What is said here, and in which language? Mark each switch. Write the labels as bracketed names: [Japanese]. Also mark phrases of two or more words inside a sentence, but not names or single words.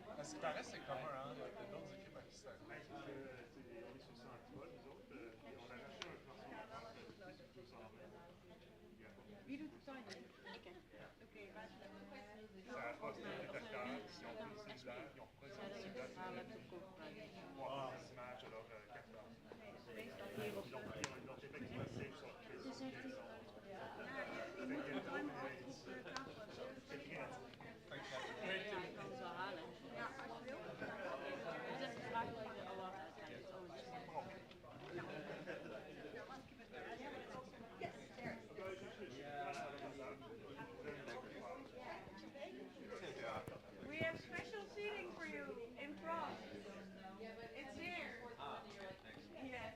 [French] Ça reste c'est commun, hein, avec d'autres équipes à qui ça arrive. Ouais, parce que, on est sur 100 vols, nous autres, puis on a racheté un transformateur de plus de 220. [Dutch] Wie doet het timing? Ik. Oké, waar is het? [French] Ça a passé des détecteurs, ils ont pris le cellulaire, ils ont repris son cellulaire, c'est des images à leur capteur. Ils l'ont effectivement save sur le [Dutch] Dus heeft hij... Ja, je moet de timer altijd op tafel hebben. Ja, ik kan het wel halen. Ja, als je wil. Dus even vragen of je al wat uiteindelijk zo is. [English] Yes, there. We have special seating for you in front. It's here. Yes.